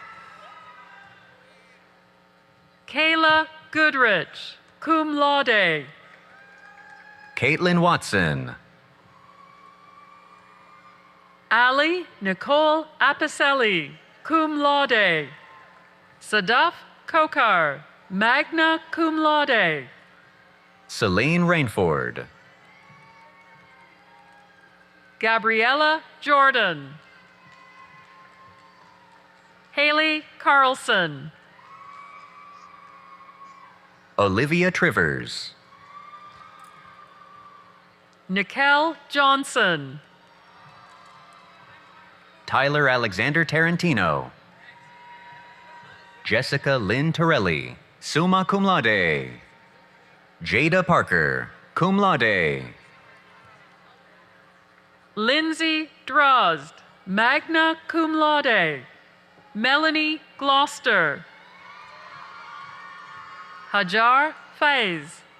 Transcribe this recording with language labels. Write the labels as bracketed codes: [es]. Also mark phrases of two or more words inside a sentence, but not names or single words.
[en] Kayla Goodrich, [la] cum laude. [en] Caitlin Watson. Ali Nicole Apicelli, [la] cum laude. [en] Sadaf Kokar, [la] magna cum laude. [en] Celine Rainford. Gabriella Jordan. Haley Carlson. Olivia Trivers. Nikel Johnson. Tyler Alexander Tarantino. Jessica Lynn Torelli, [la] summa cum laude. [en] Jada Parker, [la] cum laude. [en] Lindsay Drozd, [la] magna cum laude. [en] Melanie Gloucester. Hajar Faiz.